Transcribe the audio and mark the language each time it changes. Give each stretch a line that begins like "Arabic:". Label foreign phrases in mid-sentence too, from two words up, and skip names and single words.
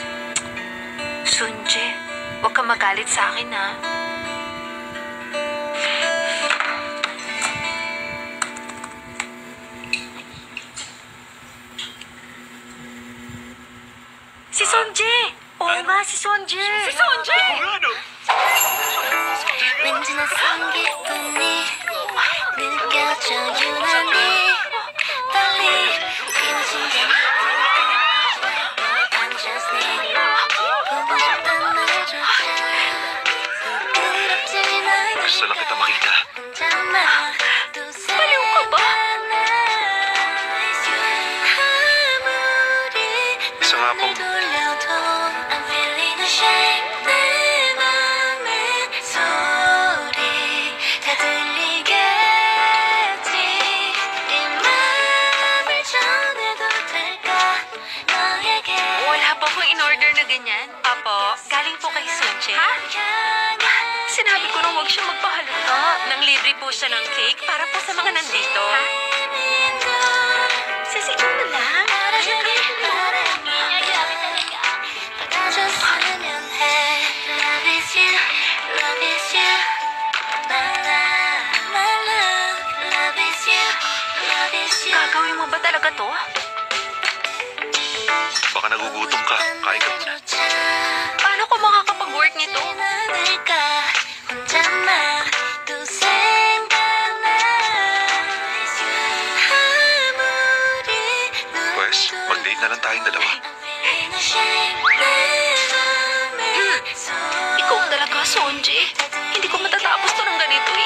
Filipino: Sonje, huwag kang magalit sa akin, ha? Si Sonje! Oo nga, si Sonje! Si Sonje! Ano?
Korean: 왠지 낯선 기분이 느껴져 유난히 빨리 뛰는 심장이
English: I'm just need
Korean: 보고 싶단 말조차 부끄럽진 않아
Filipino: Gusto lang kita makita.
Korean: 혼자만 두세
Filipino: Baliw ka ba?
Korean: 아무리
Filipino: Isa nga
Korean: 눈을
Filipino: pong
Korean: 돌려도
English: I'm feeling ashamed
Korean: 내 맘의 소리 다 들리겠지 이 맘을 전해도 될까 너에게
Filipino: Wala pa akong in-order na ganyan. Apo, galing po kay Sonje. Ha? Sinabi ko nung huwag siya magpahalata. Nang libre po siya ng cake para po sa mga nandito. Ha? Sisigaw na lang.
Korean: 받아줬으면 해
English: Love is you, love is you My love, my love Love is you, love is you
Filipino: Gagawin mo ba talaga to? baka nagugutom ka. Kain ka muna. Paano ko makakapag-work nito?
Korean: 않을까 혼자만 또 생각나 아무리
Filipino: Pwes, mag-date na lang tayong dalawa.
English: feeling ashamed
Korean: 내 맘의 소리
Filipino: Ikaw talaga, Sonje. Hindi ko matatapos to ng ganito eh.